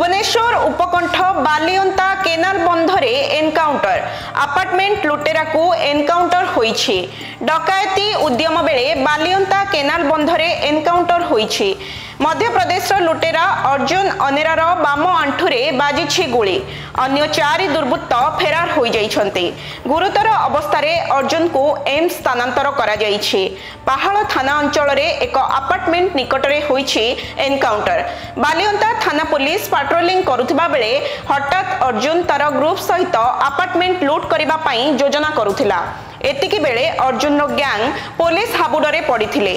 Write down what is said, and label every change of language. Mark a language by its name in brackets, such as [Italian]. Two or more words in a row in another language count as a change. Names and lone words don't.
[Odia] ଭୁବନେଶ୍ୱର ଉପକଣ୍ଠ ବାଲିଅନ୍ତା କେନାଲ ବନ୍ଧରେ ଏନକାଉଣ୍ଟର ଆପାର୍ଟମେଣ୍ଟ ଲୁଟେରାକୁ ଏନକାଉଣ୍ଟର ହୋଇଛି। ଡକାୟତି ଉଦ୍ୟମ ବେଳେ ବାଲିଅନ୍ତା କେନାଲ ବନ୍ଧରେ ଏନକାଉଣ୍ଟର ହୋଇଛି। ମଧ୍ୟ ପ୍ରଦେଶ ଲୁଟେରା ଅର୍ଜୁନ ଅନେରାର ବାମ ଆଣ୍ଠୁରେ ବାଜିଛି ଗୁଳି। ଅନ୍ୟ 4 ଦୁର୍ବୃତ୍ତ ଫେରାର ହୋଇ ଯାଇଛନ୍ତି। ଗୁରୁତର ଅବସ୍ଥା ଅର୍ଜୁନକୁ ଏମ୍ସ ସ୍ଥାନାନ୍ତର କରାଯାଇଛି। ପାହାଡ଼ ଥାନା ଅଞ୍ଚଳ ଏକ ଆପାର୍ଟମେଣ୍ଟ ନିକଟରେ ହୋଇଛି ଏନକାଉଣ୍ଟର। ବାଲିଅନ୍ତା ଥାନା ପୁଲିସ ପେଟ୍ରୋଲିଂ କରୁଥିବା ବେଳେ ହଠାତ ଅର୍ଜୁନ ତାର ଗ୍ରୁପ ସହିତ ଆପାର୍ଟମେଣ୍ଟ ଲୁଟ କରିବା ପାଇଁ ଯୋଜନା କରୁଥିଲା। ଏତିକି ବେଳେ ଅର୍ଜୁନର ଗ୍ୟାଙ୍ଗ ପୁଲିସ ହାବୁଡ଼ରେ ପଡ଼ିଥିଲେ।